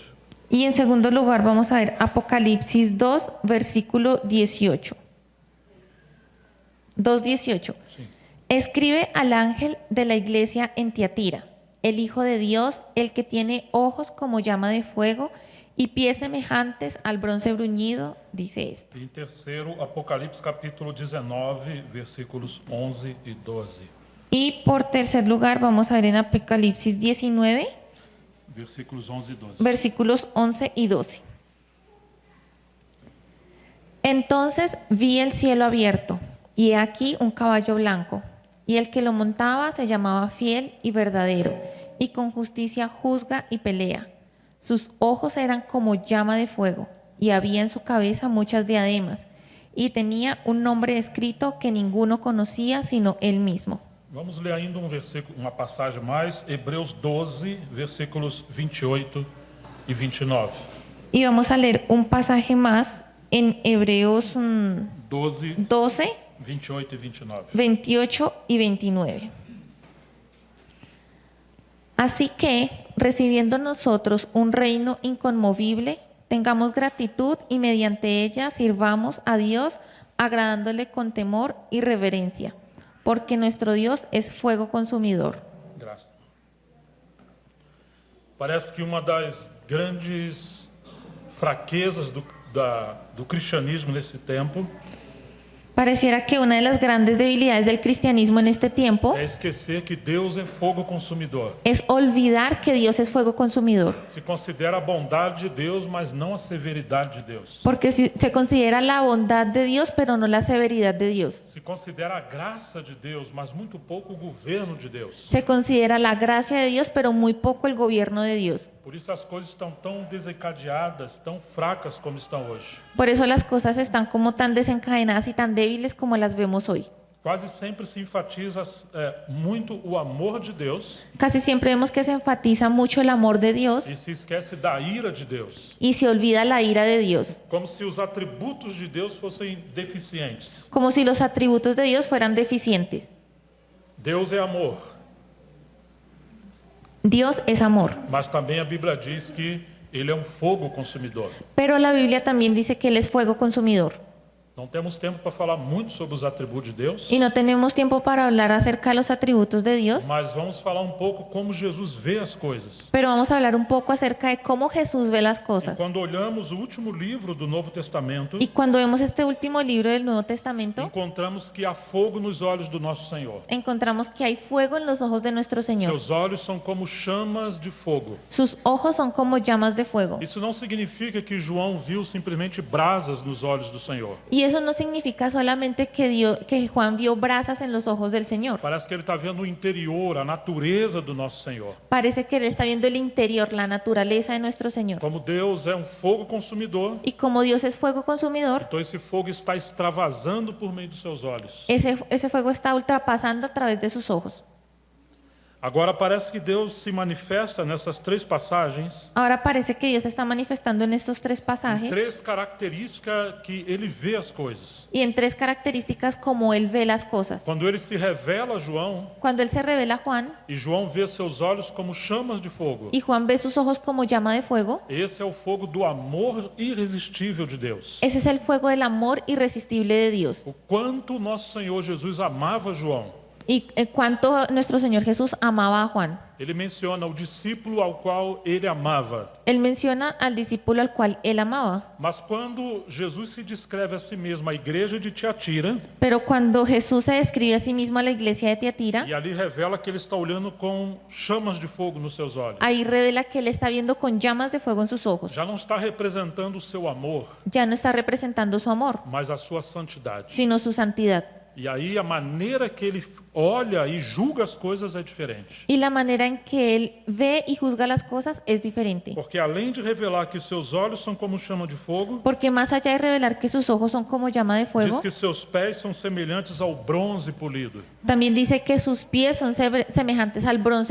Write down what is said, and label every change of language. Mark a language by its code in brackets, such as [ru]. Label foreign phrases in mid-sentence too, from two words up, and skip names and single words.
[es] Y en segundo lugar vamos a ver Apocalipsis 2, versículo 18. 2:18. [pt] Sim. [es] Escribe al ángel de la iglesia en Tiatira, el Hijo de Dios, el que tiene ojos como llama de fuego y pies semejantes al bronce bruñido, dice esto. [pt] E em terceiro, Apocalipse capítulo 19, versículos 11 e 12. [es] Y por tercer lugar vamos a ver en Apocalipsis 19, [pt] Versículos 11 e 12. [es] versículos 11 y 12. Entonces vi el cielo abierto, y he aquí un caballo blanco, y el que lo montaba se llamaba Fiel y Verdadero, y con justicia juzga y pelea. Sus ojos eran como llama de fuego, y había en su cabeza muchas diademas, y tenía un nombre escrito que ninguno conocía sino él mismo. [pt] Vamos ler ainda uma passagem mais, Hebreus 12, versículos 28 e 29. [es] Y vamos a leer un pasaje más en Hebreos 12, 12, [pt] 28 e 29. [es] 28 y 29. Así que, recibiendo nosotros un reino inconmovible, tengamos gratitud y mediante ella sirvamos a Dios, agradándole con temor y reverencia, porque nuestro Dios es fuego consumidor. [pt] Graças. Parece que uma das grandes fraquezas do cristianismo nesse tempo [es] Pareciera que una de las grandes debilidades del cristianismo en este tiempo [pt] é esquecer que Deus é fogo consumidor. [es] es olvidar que Dios es fuego consumidor, [pt] Se considera a bondade de Deus, mas não a severidade de Deus. [es] porque se considera la bondad de Dios, pero no la severidad de Dios. [pt] Se considera a graça de Deus, mas muito pouco o governo de Deus. [es] Se considera la gracia de Dios, pero muy poco el gobierno de Dios. [pt] Por isso as coisas estão tão desencadeadas, tão fracas como estão hoje. [es] Por eso las cosas están como tan desencadenadas y tan débiles como las vemos hoy. [pt] Quase sempre se enfatiza muito o amor de Deus [es] Casi siempre vemos que se enfatiza mucho el amor de Dios [pt] e se esquece da ira de Deus. [es] y se olvida la ira de Dios, [pt] Como se os atributos de Deus fossem deficientes. [es] como si los atributos de Dios fueran deficientes. [pt] Deus é amor, [es] Dios es amor, [pt] mas também a Bíblia diz que Ele é um fogo consumidor. [es] pero la Biblia también dice que Él es fuego consumidor. [pt] Não temos tempo para falar muito sobre os atributos de Deus, [es] Y no tenemos tiempo para hablar acerca de los atributos de Dios, [pt] mas vamos falar um pouco como Jesus vê as coisas. [es] pero vamos a hablar un poco acerca de cómo Jesús ve las [pt] E [es] cosas. [pt] quando olhamos o último livro do Novo Testamento, [es] Y cuando vemos este último libro del Nuevo Testamento, [pt] encontramos que há fogo nos olhos do nosso Senhor. [es] encontramos que hay fuego en los ojos de nuestro Señor. [pt] Seus olhos são como chamas de fogo. [es] Sus ojos son como llamas de fuego. [pt] Isso não significa que João viu simplesmente brasas nos olhos do Senhor. [es] Y eso no significa solamente que Juan vio brasas en los ojos del Señor. [pt] Parece que ele está vendo o interior, a natureza do nosso Senhor. [es] Parece que él está viendo el interior, la naturaleza de nuestro Señor. [pt] Como Deus é um fogo consumidor, [es] Y como Dios es fuego consumidor, [pt] então esse fogo está extravasando por meio dos seus olhos. [es] ese fuego está ultrapasando a través de sus ojos. [pt] Agora parece que Deus se manifesta nessas três passagens, [es] Ahora parece que Dios se está manifestando en estos tres pasajes [pt] três características que ele vê as coisas. [es] y en tres características como Él ve las cosas. [pt] Quando ele se revela a João, [es] Cuando Él se revela a Juan [pt] e João vê seus olhos como chamas de fogo, [es] y Juan ve sus ojos como llama de fuego, [pt] esse é o fogo do amor irresistível de Deus. [es] ese es el fuego del amor irresistible de Dios. [pt] O quanto nosso Senhor Jesus amava João. [es] Y cuánto nuestro Señor Jesús amaba a Juan. [pt] Ele menciona o discípulo ao qual ele amava. [es] Él menciona al discípulo al cual él amaba. [pt] Mas quando Jesus se descreve a si mesmo, a igreja de Tiatira, [es] Pero cuando Jesús se describe a sí mismo a la iglesia de Tiatira, [pt] e ali revela que ele está olhando com chamas de fogo nos seus olhos. [es] ahí revela que él está viendo con llamas de fuego en sus ojos. [pt] Já não está representando o seu amor, [es] Ya no está representando su amor, [pt] mas a sua santidade. [es] sino su santidad. [pt] E aí a maneira que ele olha e julga as coisas é diferente. [es] Y la manera en que él ve y juzga las cosas es diferente. [pt] Porque além de revelar que seus olhos são como chama de fogo, [es] Porque más allá de revelar que sus ojos son como llama de [pt] diz [es] fuego, [pt] que seus pés são semelhantes ao bronze polido. [es] también dice que sus pies son semejantes al bronce